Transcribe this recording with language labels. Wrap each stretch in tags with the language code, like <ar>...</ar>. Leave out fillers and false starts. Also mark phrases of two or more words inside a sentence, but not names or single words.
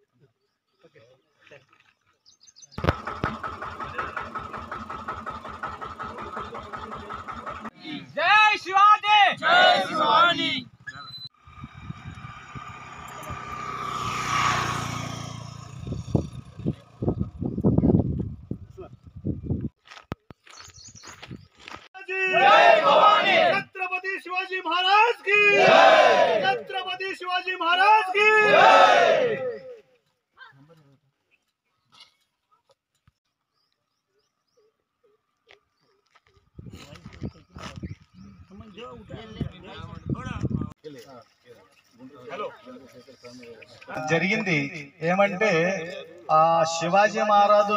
<te>జై శివాజీ, జై శివాజీ.</te> <hi>छत्रपति शिवाजी महाराज की जय। छत्रपति शिवाजी महाराज की जय।</hi> <te>జరిగింది ఏమంటే శివాజీ మహారాజు</te>